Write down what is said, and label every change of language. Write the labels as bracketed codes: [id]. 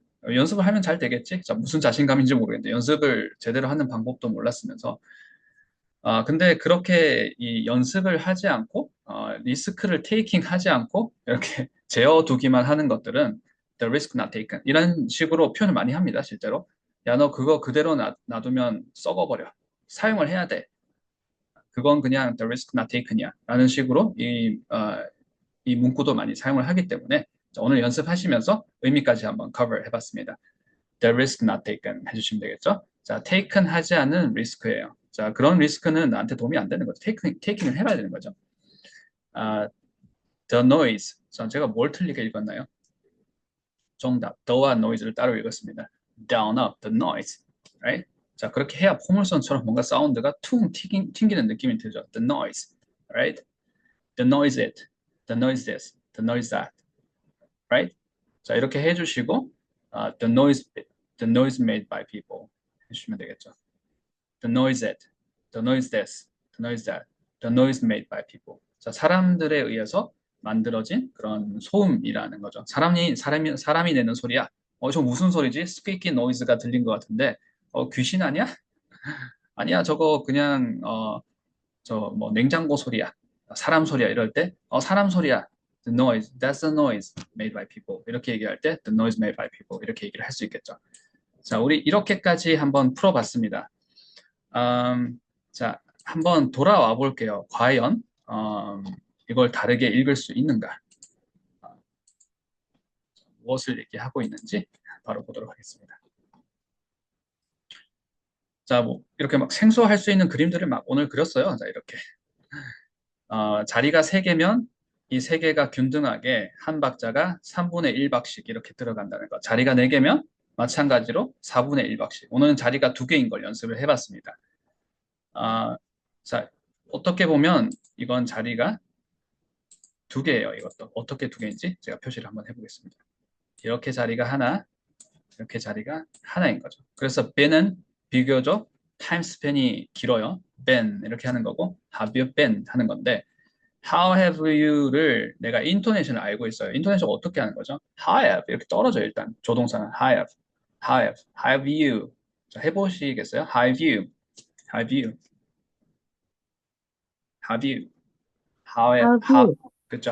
[ko] 연습을 하면 잘 되겠지? 자, 무슨 자신감인지 모르겠는데 연습을 제대로 하는 방법도 몰랐으면서 근데 그렇게 이 연습을 하지 않고 리스크를 테이킹 하지 않고 이렇게 재어두기만 하는 것들은 [en] the risk not taken [ko] 이런 식으로 표현을 많이 합니다. 실제로 야, 너 그거 그대로 놔두면 썩어버려. 사용을 해야 돼. 그건 그냥 [en] the risk not taken [ko] 이야 라는 식으로 이 문구도 많이 사용을 하기 때문에 오늘 연습하시면서 의미까지 한번 cover 해봤습니다. [en] The risk not taken [ko] 해주시면 되겠죠. 자, taken 하지 않은 리스크예요. 자, 그런 리스크는 나한테 도움이 안 되는 거죠. taking을 해봐야 되는 거죠. [en] The noise. [ko] 자, 제가 뭘 틀리게 읽었나요? 정답. the와 noise를 따로 읽었습니다. [en] down up the noise. Right? [ko] 자, 그렇게 해야 포물선처럼 뭔가 사운드가 퉁 튕기는 느낌이 들죠. [en] The noise. Right? The noise it. The noise this. The noise that. Right? [ko] 자, 이렇게 해주시고 [en] the noise made by people [ko] 해주시면 되겠죠. [en] The noise that, the noise this, the noise that, the noise made by people. [ko] 자, 사람들에 의해서 만들어진 그런 소음이라는 거죠. 사람이 내는 소리야. 저 무슨 소리지? 스퀴키 노이즈가 들린 것 같은데, 귀신 아니야? 아니야, 저거 그냥 저 뭐 냉장고 소리야. 사람 소리야. 이럴 때, 사람 소리야. [en] The noise, that's the noise made by people. [ko] 이렇게 얘기할 때, [en] the noise made by people. [ko] 이렇게 얘기를 할 수 있겠죠. 자, 우리 이렇게까지 한번 풀어봤습니다. 자, 한번 돌아와 볼게요. 과연 이걸 다르게 읽을 수 있는가? 무엇을 얘기하고 있는지 바로 보도록 하겠습니다. 자, 뭐 이렇게 막 생소할 수 있는 그림들을 막 오늘 그렸어요. 자, 이렇게 자리가 3개면 이 3개가 균등하게 한 박자가 3분의 1박씩 이렇게 들어간다는 것. 자리가 4개면 마찬가지로 4분의 1박씩. 오늘은 자리가 2개인 걸 연습을 해봤습니다. 자, 어떻게 보면 이건 자리가 2개예요. 이것도 어떻게 2개인지 제가 표시를 한번 해보겠습니다. 이렇게 자리가 하나, 이렇게 자리가 하나인 거죠. 그래서 ben은 비교적 타임 스팬이 길어요. ben 이렇게 하는 거고 [en] have you been [ko] 하는 건데 [en] how have you [ko] 를 내가 인토네이션을 알고 있어요. 인토네이션 어떻게 하는 거죠? [en] how have [ko] 이렇게 떨어져요. 일단 조동사는 [en] how have you. [ko] 자, 해보시겠어요? [en] how have you, have you, have you, 그렇죠.